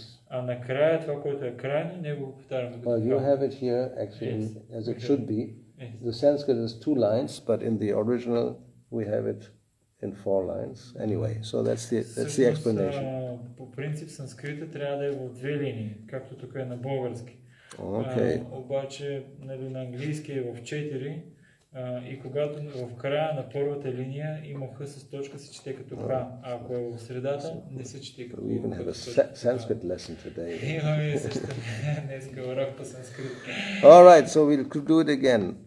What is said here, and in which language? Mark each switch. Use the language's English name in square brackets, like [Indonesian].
[Bulgarian] А накрая това, което е крайно, не го повтаряме. [English] You have it here, actually, as it should be. The Sanskrit is two lines, but in the original, we have it in four lines. Anyway, so that's the explanation. [Bulgarian] По принцип санскрита трябва да е в две линии, както тук е на български. [English] Okay. [Bulgarian] Обаче на английски е в 4 И когато в края на първата линия има Х с точка, се чете като Х, а ако е в средата, не се чете като Х. [English] We even have a Sanskrit lesson today. [Bulgarian] Имаме също днеска урок по санскрит. [English] All right, so we'll do it again.